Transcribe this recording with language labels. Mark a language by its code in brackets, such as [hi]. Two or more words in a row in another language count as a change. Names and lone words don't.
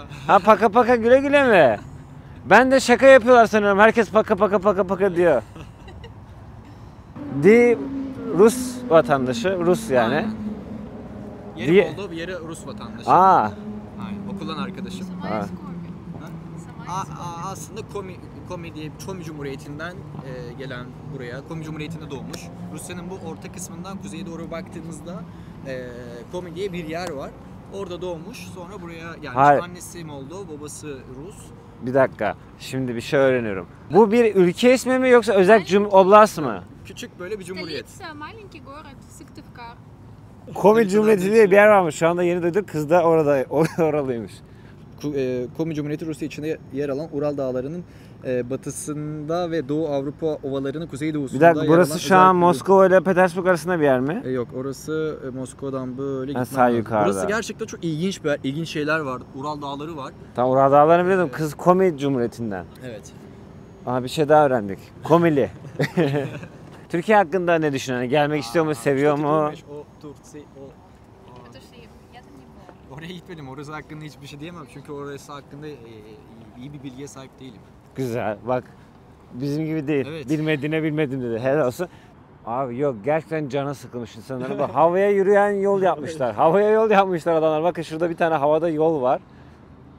[ru] пока пока [tr] güle güle mi? Ben de şaka yapıyorlar sanıyorum. Herkes [ru] пока пока пока пока [tr] diyor. Di Rus vatandaşı. Rus yani. Aynen. Yeri Diye- oldu, bir yeri Rus vatandaşı. Aa. Aynen, okuldan arkadaşım. [ru] Самая А. скорби. [tr] Aslında Komi diye Çomi Cumhuriyeti'nden gelen buraya. Komi Cumhuriyeti'nde doğmuş. Rusya'nın bu orta kısmından kuzeye doğru baktığımızda Komi diye bir yer var. Orada doğmuş. Sonra buraya gelmiş. Hayır. Annesi Moldov, babası Rus. Bir dakika. Şimdi bir şey öğreniyorum. Bu bir ülke ismi mi yoksa özel oblast mı? Küçük böyle bir cumhuriyet. [ru] Stoliца, маленький город, Syktyvkar. [tr] Komi Cumhuriyeti diye bir yer varmış. Şu anda yeni duyduk. Kız da oralıymış. Komi Cumhuriyeti Rusya içinde yer alan Ural Dağları'nın batısında ve Doğu Avrupa ovalarının Bir kuzeydoğusunda dakika, yer burası alan şu an özel- Moskova ile Petersburg arasında bir yer mi? Yok, orası Moskova'dan böyle Ha, gitmen sağ lazım. yukarıda. Burası gerçekten çok ilginç bir yer. İlginç şeyler var. Ural Dağları var. Tam Ural Dağları'nı biliyordum. Kız Komi Cumhuriyeti'nden. Evet. Aha, bir şey daha öğrendik. Komili. Türkiye hakkında ne düşünüyorsun? Gelmek istiyor mu? Seviyor mu? O Tursi, [ru] Это что, я там не была. [tr] Oraya gitmedim. Orası hakkında hiçbir şey diyemem. Çünkü orası hakkında iyi bir bilgiye sahip değilim. Güzel. Bak, bizim gibi değil. Evet. Bilmediğine bilmedim dedi. Helal olsun. Abi yok, gerçekten canı sıkılmış insanların. Bak, havaya yürüyen yol yapmışlar. Havaya yol yapmışlar adamlar. Bakın şurada bir tane havada yol var.